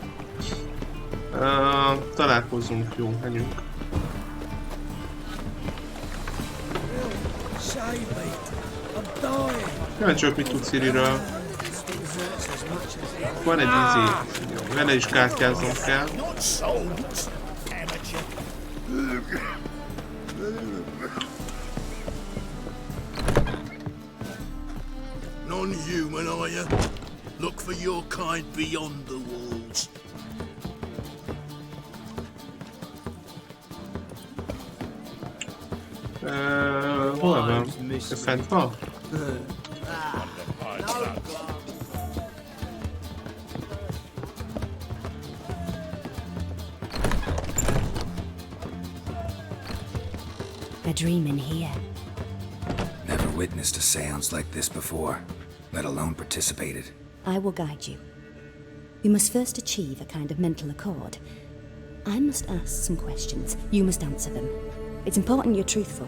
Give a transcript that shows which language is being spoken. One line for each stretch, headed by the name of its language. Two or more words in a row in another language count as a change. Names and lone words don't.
Hungarian: Találkozunk, jó, menjünk. Kíváncsi vagyok, mit tudsz Ciriről. Van egy vele is kártyáznom kell.
English: Non-human, are you? Look for your kind beyond the walls.
Hungarian: Hol van? Fent van?
English: A dream in here. Never witnessed a seance like this before, let alone participated. I will guide you. You must first achieve a kind of mental accord. I must ask some questions. You must answer them. It's important you're truthful.